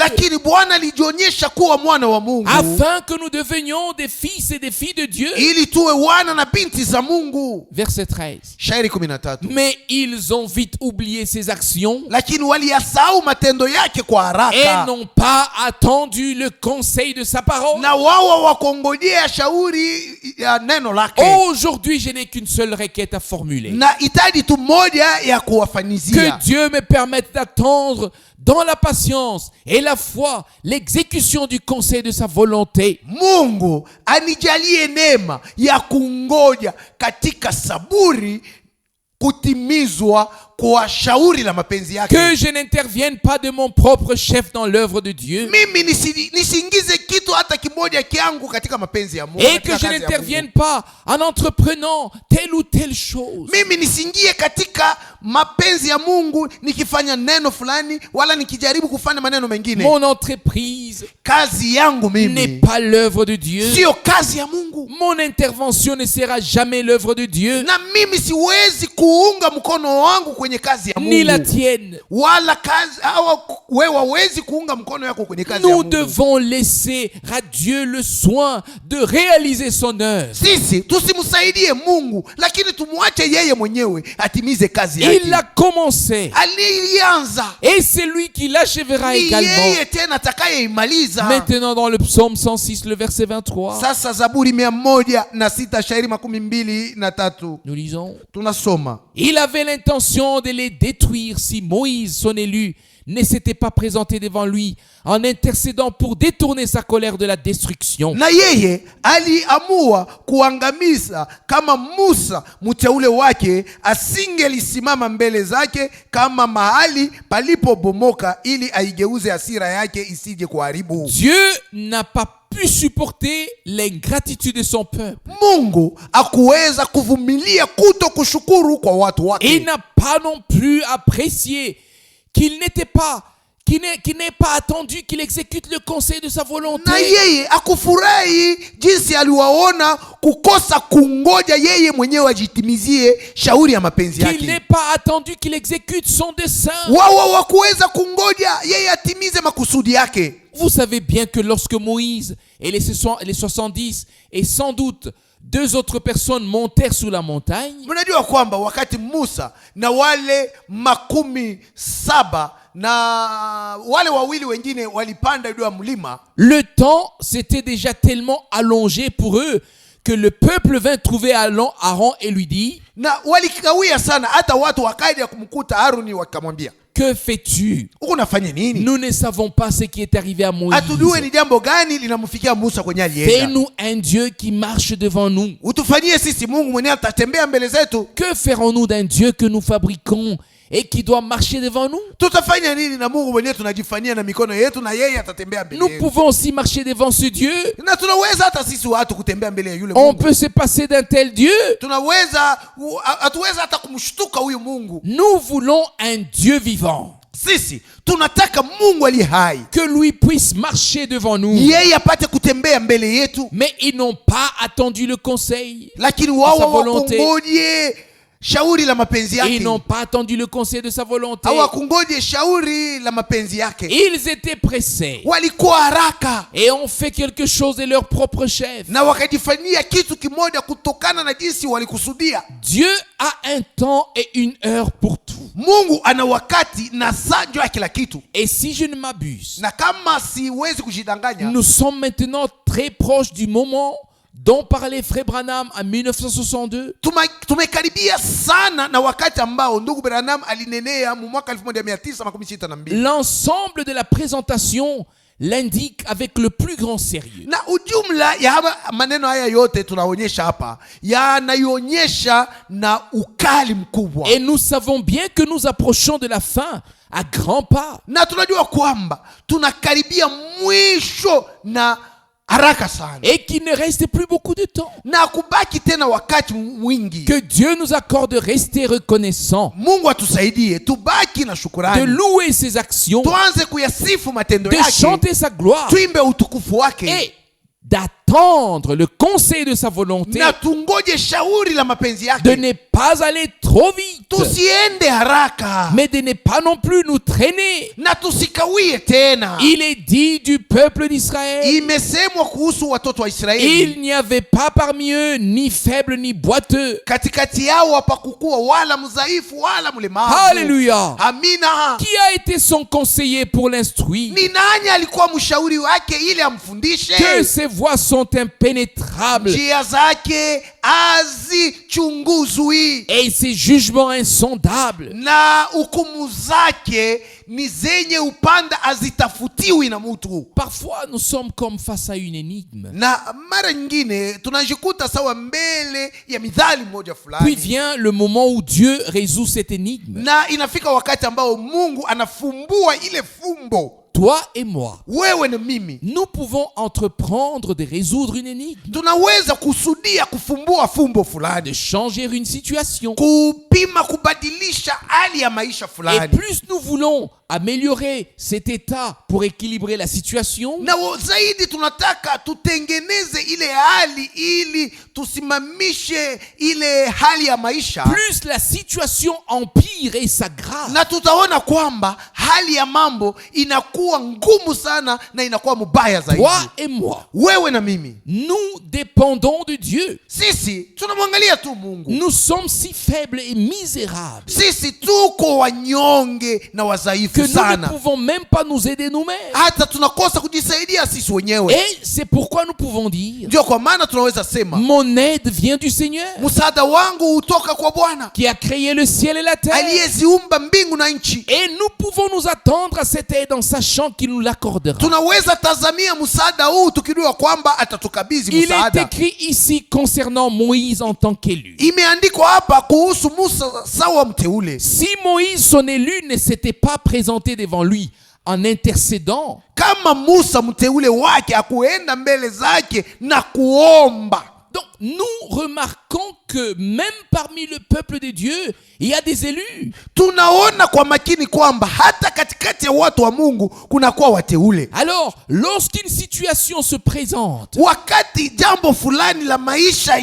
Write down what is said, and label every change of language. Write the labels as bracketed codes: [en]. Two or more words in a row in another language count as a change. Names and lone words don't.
[sw] Lakini Bwana alijionyesha kuwa mwana wa Mungu [fr] afin que nous devenions des fils et des filles de Dieu. [sw] ili tuwe wana na binti za Mungu. [fr] Verset 13. [sw] Shairi 13. [fr] Mais ils ont vite oublié ses actions [sw] Lakini waliyasahau matendo yake kwa [fr] et [sw] haraka, [fr] n'ont pas attendu le conseil de sa parole. [sw] na wao hawakongojea shauri ya neno lake. [fr] Aujourd'hui, je n'ai qu'une seule requête à formuler. [sw] Na hitaji tu moja ya [fr] Que [sw] kuwafanyizia, [fr] Dieu me permette d'attendre dans la patience et la foi l'exécution du conseil de sa volonté. [sw] Mungu anijalie neema ya kungoja katika saburi kutimizwa kwa shauri la mapenzi yake. [fr] Que je n'intervienne pas de mon propre chef dans l'œuvre de Dieu. [sw] Mimi nisiingize kitu hata kimoja kiangu katika mapenzi ya Mungu, [fr] Et [sw] katika [fr] que je [sw] kazi ya [fr] n'intervienne [sw] Mungu. [fr] pas en entreprenant telle ou telle chose. [sw] Mimi nisingie katika mapenzi ya Mungu nikifanya neno fulani wala nikijaribu kufanya maneno mengine. [fr] Mon entreprise [sw] Kazi yangu [fr] n'est [sw] mimi [fr] pas l'œuvre de Dieu. [sw] sio kazi ya Mungu, [fr] Mon intervention ne sera jamais l'œuvre de Dieu, [sw] na mimi siwezi kuunga mkono wangu kwenye kazi ya [fr] ni la [sw] Mungu, [fr] tienne. [sw] wala kazi au wewe hawezi kuunga mkono yako kwenye kazi ya [fr] Nous [sw] Mungu. [fr] devons laisser à Dieu le soin de réaliser son œuvre. [sw] Sisi tusimsaidie Mungu, lakini tumwache yeye mwenyewe atimize kazi [fr] Il [sw] yake. [fr] l'a commencé [sw] Alianza, [fr] et c'est lui qui l'achèvera [sw] ni [fr] également. [sw] yeye tena atakayeimaliza. [fr] Maintenant dans le psaume 106, le verset 23, [sw] Sasa Zaburi 106 shairi 23 [fr] nous lisons: [sw] tunasoma, [fr] il avait l'intention de les détruire si Moïse, son élu, ne s'était pas présenté devant lui en intercédant pour détourner sa colère de la destruction. [sw] na yeye aliamua kuangamiza kama Musa mteule wake asingelisimama mbele zake kama mahali palipobomoka, ili aigeuze hasira yake isije kuharibu. [fr] Dieu n'a pas pu supporter l'ingratitude de son peuple. [sw] Mungu hakuweza kuvumilia kuto kushukuru kwa watu [fr] Il [sw] wake. [fr] n'a pas non plus apprécié qu'il n'ait pas attendu qu'il exécute le conseil de sa volonté. [sw] Na yeye akufurahi jinsi aliwaona kukosa kungoja yeye mwenyewe ajitimizie shauri ya mapenzi [fr] Qu'il n'ait [sw] yake. [fr] pas attendu qu'il exécute son dessein. [sw] Wao hawakuweza kungoja yeye atimize makusudi yake. [fr] Vous savez bien que lorsque Moïse et les 70 et sans doute 2 autres personnes montèrent sur la montagne, [sw] Mnajua kwamba wakati Musa na wale 17 na wale wawili wengine walipanda juu ya mlima, [fr] le temps s'était déjà tellement allongé pour eux que le peuple vint trouver Aaron et lui dit: [sw] na walikawia sana, hata watu wakaja kumkuta Haruni wakamwambia, [fr] que fais-tu? [sw] uko unafanya nini? [fr] Nous ne savons pas ce qui est arrivé à Moïse. [sw] Hatujue ni jambo gani linamfikia Musa kwenye alienda. [fr] Fais-nous un Dieu qui marche devant nous. [sw] Utufanyie sisi Mungu mwenyewe atatembea mbele zetu. [fr] Que ferons-nous d'un Dieu que nous fabriquons et qui doit marcher devant nous? [sw] Tutafanya nini na Mungu mwenyewe tunajifanyia na mikono yetu na yeye atatembea mbele [fr] Nous [sw] yetu? [fr] pouvons aussi marcher devant ce Dieu. [sw] Na tunaweza hata sisi watu kutembea mbele ya yule [fr] On [sw] Mungu. [fr] peut se passer d'un tel Dieu. [sw] Hatuweza hata kumshtuka huyu Mungu. [fr] Nous voulons un Dieu vivant. [sw] Sisi tunataka Mungu aliye hai, [fr] Que lui puisse marcher devant nous. [sw] yeye apate kutembea mbele yetu, [fr] Mais ils n'ont pas attendu le conseil. [sw] lakini [fr] Sa [sw] wao [fr] volonté. [sw] wakungoje shauri la mapenzi [fr] Ils [sw] yake. [fr] n'ont pas attendu le conseil de sa volonté. [sw] Hawakungoje shauri la mapenzi yake, [fr] Ils étaient pressés [sw] walikuwa haraka [fr] et ont fait quelque chose de leur propre chef. [sw] na wakajifanyia kitu kimoja kutokana na jinsi walikusudia. [fr] Dieu a un temps et une heure pour tout. [sw] Mungu ana wakati na saa ndio ya kila kitu, [fr] Et si je ne m'abuse, [sw] na kama siwezi kujidanganya, [fr] nous sommes maintenant très proches du moment dont parlait Frère Branham en 1962, [sw] Tumekaribia sana na wakati ambao ndugu Branham alinenea mu mwaka 1962. [fr] l'ensemble de la présentation l'indique avec le plus grand sérieux. [sw] Na ujumla ya maneno haya yote tunaonyesha hapa yanaionyesha na ukali mkubwa. [fr] Et nous savons bien que nous approchons de la fin à grands pas. [sw] Na tunajua kwamba tunakaribia mwisho na haraka sana. [fr] Et qu'il ne reste plus beaucoup de temps. [sw] Na kubaki tena wakati mwingi. [fr] Que Dieu nous accorde de rester reconnaissant, [sw] Mungu atusaidie tubaki na [fr] de [sw] shukrani. [fr] louer ses actions, [sw] Tuanze kuyasifu matendo [fr] de [sw] yake. [fr] chanter sa gloire [sw] Tuimbe utukufu wake. [fr] et d'attendre le conseil de sa volonté, [sw] Na tungoje shauri la mapenzi [fr] de [sw] yake. [fr] ne pas aller trop vite, [sw] Tusiende haraka. [fr] mais de ne pas non plus nous traîner. [sw] Na tusikawie tena. [fr] Il est dit du peuple d'Israël, [sw] Imesemwa kuhusu watoto wa Israeli. [fr] il n'y avait pas parmi eux ni faible ni boiteux. [sw] Katikati yao hapakukuwa wala mdhaifu wala mlemavu. [fr] Alléluia. [sw] Amina. [fr] Qui a été son conseiller pour l'instruire? [sw] Ni nani alikuwa mshauri wake ili amfundishe? [fr] Que ses voies sont impénétrables [sw] Njia zake hazichunguzwi [fr] et ses jugements insondables. [sw] na hukumu zake ni zenye upanda hazitafutiwi na mtu. [fr] Parfois, nous sommes comme face à une énigme. [sw] Na mara nyingine tunajikuta sawa mbele ya midhali moja [fr] Puis [sw] fulani, [fr] vient le moment où Dieu résout cette énigme. [sw] na inafika wakati ambao Mungu anafumbua ile fumbo. [fr] Toi et moi, [sw] Wewe na mimi [fr] nous pouvons entreprendre de résoudre une énigme, [sw] tunaweza kusudia kufumbua fumbo [fr] de [sw] fulani, [fr] changer une situation. [sw] kupima kubadilisha hali ya maisha [fr] Et [sw] fulani. [fr] plus nous voulons améliorer cet état pour équilibrer la situation, [sw] Na zaidi tunataka tutengeneze ile hali ili tusimamishe ile hali ya maisha, [fr] plus la situation empire et s'aggrave. [sw] na tutaona kwamba hali ya mambo inakuwa ngumu sana na inakuwa mubaya zaidi. [fr] Toi et moi, [sw] Wewe na mimi [fr] nous dépendons de Dieu. [sw] sisi tunamwangalia tu Mungu. [fr] Nous sommes si faibles et misérables [sw] Sisi tuko wanyonge na wadhaifu [fr] que nous ne [sw] sana, [fr] pouvons même pas nous aider nous-mêmes. [sw] hata tunakosa kujisaidia sisi wenyewe. [fr] Et c'est pourquoi nous pouvons dire, [sw] Ndio kwa maana tunaweza sema [fr] mon aide vient du Seigneur, [sw] msaada wangu hutoka kwa Bwana [fr] qui a créé le ciel et la terre. [sw] aliyeziumba mbingu na nchi. [fr] Et nous pouvons nous attendre à cette aide en sachant qu'il nous l'accordera. [sw] Tunaweza tazamia msaada huu tukijua kwamba atatukabidhi [fr] Il est [sw] msaada. [fr] écrit ici concernant Moïse en tant qu'élu. [sw] Imeandikwa hapa kuhusu Musa sawa mteule. [fr] Si Moïse, son élu, ne s'était pas présenté devant lui en intercédant, [sw] Kama Musa mteule wake akuenda mbele zake na kuomba, [fr] donc nous remarquons que même parmi le peuple de Dieu, il y a des élus. [sw] tunaona kwa makini kwamba hata katikati ya watu wa Mungu kunakuwa wateule. [fr] Alors, lorsqu'une situation se présente, [sw] Wakati jambo fulani la maisha